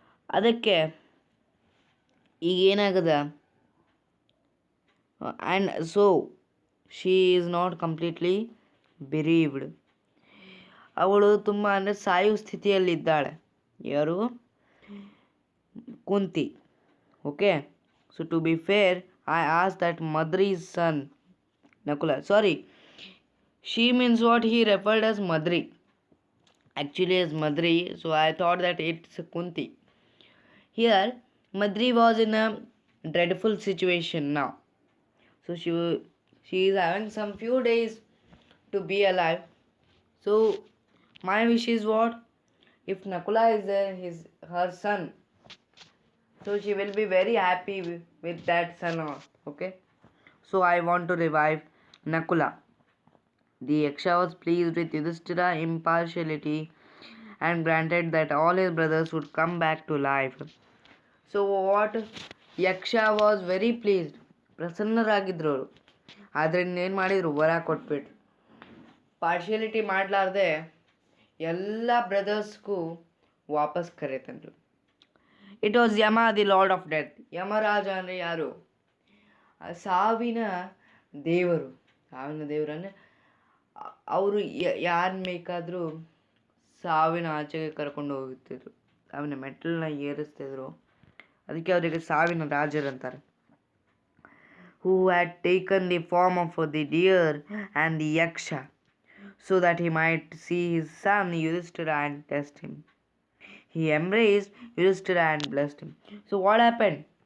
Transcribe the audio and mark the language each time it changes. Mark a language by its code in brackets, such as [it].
[kn] ಅದಕ್ಕೆ ಈಗ ಏನಾಗದ, [en] And so she is not completely bereaved. [kn] ಅವಳು ತುಂಬ ಅಂದರೆ ಸಾಯುವ ಸ್ಥಿತಿಯಲ್ಲಿದ್ದಾಳೆ. ಯಾರು? ಕುಂತಿ. [en] Okay, so to be fair, I as that Madri's son Nakula. Sorry, she means what he referred as Madri. Actually as Madri, so I thought that it's Kunti. Here, Madri was in a dreadful situation now. So she is having some few days to be alive. So my wish is what? If Nakula is there, her son, so she will be very happy with that son. Okay, so I want to revive Nakula. The Yaksha was pleased with Yudhishthira's impartiality and granted that all his brothers would come back to life. So what? Yaksha was very pleased. [kn] ಪ್ರಸನ್ನರಾಗಿದ್ರು ಅವರು. ಆದರೆ ಇನ್ನೇನು ಮಾಡಿದರು? ವರ ಕೊಟ್ಬಿಟ್ರು. Partiality ಮಾಡಲಾರ್ದೆ ಎಲ್ಲ ಬ್ರದರ್ಸ್ಗೂ ವಾಪಸ್ ಕರೆತಂದ್ರು. [en] It was Yama the lord of death. [kn] Yamaraja ಅಂದರೆ ಯಾರು? ಸಾವಿನ ದೇವರು. ಅಂದರೆ ಅವರು ಯಾರನ್ನ ಬೇಕಾದರೂ ಸಾವಿನ ಆಚೆಗೆ ಕರ್ಕೊಂಡು ಹೋಗುತ್ತಿದ್ರು, ಸಾವಿನ ಮೆಟ್ಟಲನ್ನ ಏರಿಸ್ತಿದ್ರು. ಅದಕ್ಕೆ ಅವರಿಗೆ ಸಾವಿನ ರಾಜರಂತಾರೆ. [en] Who had taken the form of the deer and the Yaksha, so that he might see his son Yudhishthira and test him. He embraced Yudhishthira and blessed him. So what happened?